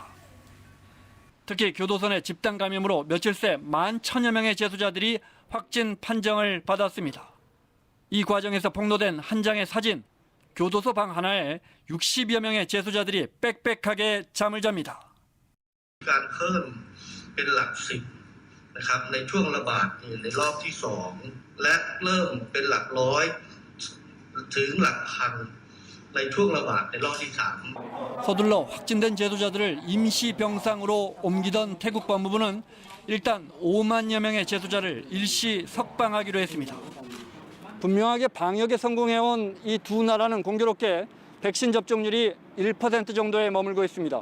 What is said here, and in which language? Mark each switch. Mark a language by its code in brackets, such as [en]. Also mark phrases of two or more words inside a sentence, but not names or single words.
[ko] 특히 교도소 내 집단 감염으로 며칠 새 11,000여 명의 재소자들이 확진 판정을 받았습니다. 이 과정에서 폭로된 한 장의 사진, 교도소 방 하나에 60여 명의 재소자들이 빽빽하게 잠을 잡니다. [th] การเพิ่มเป็นหลัก10นะครับในช่วงระบาดในรอบที่2และเริ่มเป็นหลักร้อยถึงหลักพันในช่วงระบาดในรอบที่3 [ko] 서둘러 확진된 재소자들을 임시 병상으로 옮기던 태국 법무부는 일단 5만여 명의 재소자를 일시 석방하기로 했습니다. 분명하게 방역에 성공해온 이 두 나라는 공교롭게 백신 접종률이 1% 정도에 머물고 있습니다.